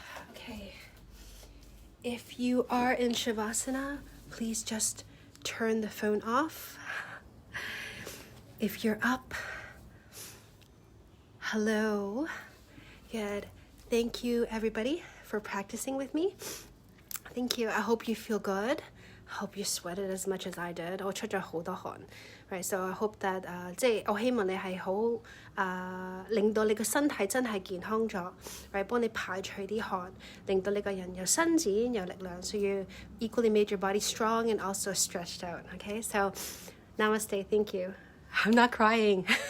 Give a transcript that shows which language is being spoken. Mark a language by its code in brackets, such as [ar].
[en] Okay. If you are in Shavasana, please just turn the phone off. If you're up, hello. Good. Thank you, everybody, for practicing with me. Thank you. I hope you feel good. I hope you sweated as much as I did. [yue] 我出咗好多汗. [en] Right, so I hope that [yue] 即係我希望你係好令到你個身體真係健康咗 ，right 幫你排除啲汗，令到你個人有伸展有力量。 [en] So you equally made your body strong and also stretched out. Okay, so namaste. Thank you. I'm not crying.